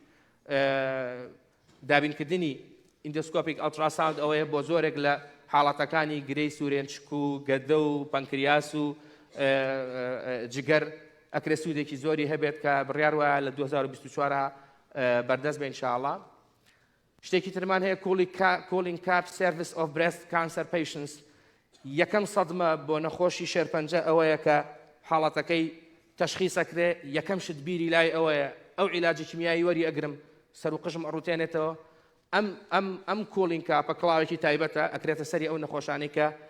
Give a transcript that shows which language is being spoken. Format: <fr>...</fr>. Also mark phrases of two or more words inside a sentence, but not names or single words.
<ckb>دابینکردنی</ckb> <en>endoscopic ultrasound</en> <ckb>ئەوەیە بۆ زۆرێک لە حاڵەتەکانی گرەی سوورێنچک و گەدە و پەنکریاس و جگەر ئەکرێ سوودێکی زۆری هەبێت کە بڕیار وایە لە 2024 بەردەست بێ ئینشاءالله شتێکی ترمان هەیە</ckb> <en>calling cap service of breast cancer patients</en> <ckb>یەکەم سەدمە بۆ نەخۆشی شێرپەنجە ئەوەیە کە حاڵەتەکەی تەشخیصەکرێ یەکەم شت بیری لای ئەوەیە ئەو عیلاجی کیمیایی وەری ئەگرم سەر و قژم ئەڕوتێنێتەوە ئەم</ckb> <en>cooling cap</en> <ckb>کڵاوێکی تایبەتە ئەکرێتە سەری ئەو نەخۆشانەی کە</ckb>